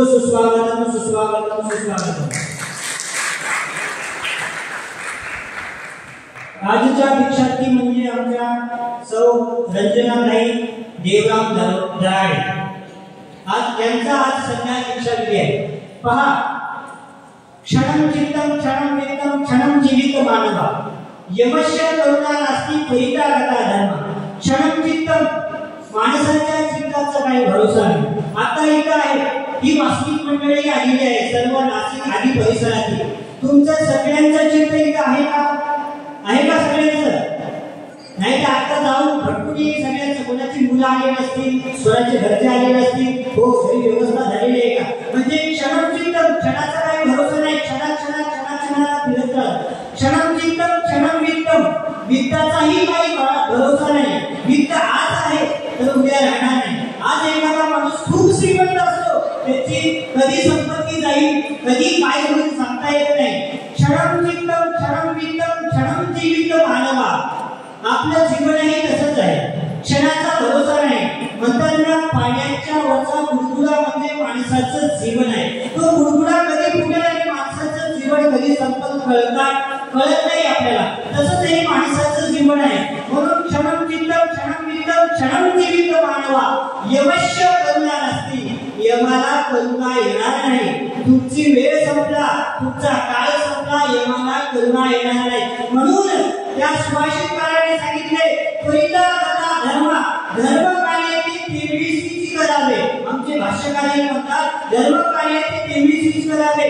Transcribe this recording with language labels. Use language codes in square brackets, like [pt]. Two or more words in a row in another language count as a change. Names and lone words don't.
[mr] सुस्वागतम सुस्वागतम सुस्वागतम. आजच्या दीक्षार्थी म्हणजे आमच्या सौ रंजनाताई देवराम दराडे. आज त्यांचा आज संन्यास दीक्षा विधी आहे. पहा, [sa] क्षणं चित्तं क्षणं वित्तं क्षणं जीवित मानवा यमस्य करुणा नास्ति परिता गता धर्म. क्षणं चित्तं [mr] माणसाच्या चित्ताचा काही भरोसा नाही. आता इथं आहे ही वास्तविक मंडळी आलेली आहे सर्व नाशिक आदी परिसरातील. तुमचं सगळ्यांचं चित्त इथं आहे का? आहे का सगळ्यांचं? नाही तर आता जाऊन भटकुनी सगळ्यांचं कोणाची मुलं आली नसतील, स्वराचे घरचे आले नसतील, हो सगळी व्यवस्था झालेली आहे का? म्हणजे क्षणचित्तम क्षणाचा काही भरोसा नाही. क्षणाला फिरत राहत. [sa] क्षणचित्तम क्षणं वित्तम [mr] वित्ताचाही काही भरोसा नाही. वित्त आज आहे तर उद्या राहणार नाही. आज एखादा माणूस खूप श्रीमंत असतो, त्याची कधी संपत्ती जाईल कधी काय होईल सांगता येत नाही. [sa] क्षणचित्तम क्षणं वित्तम क्षणं जीवित मानवा. [mr] आपलं जीवनही तसंच आहे. क्षणाचा भरोसा नाही. म्हणताना पाण्याच्या वरचा बुडबुडा म्हणजे माणसाचं जीवन आहे. तो बुडबुडा कधी फुटेल आणि माणसाचं जीवन कधी संपत कळत नाही आपल्याला. तसंच हे माणसाचं जीवन आहे. [sa] म्हणून क्षणं चित्तं क्षणं वित्तं क्षणं जीवित मानवा यमस्य करुणा नास्ति. [mr] यमाला करुणा येणार नाही. तुमची वेळ संपला, तुमचा काळ संपला, यमाला करुणा येणार नाही. म्हणून त्या सुभाषितकाराने सांगितले [sa] परिता गता धर्म. [mr] धर्म कार्याची 23 करावे. आमचे भाष्यकार म्हणतात धर्म कार्याची 23 करावे.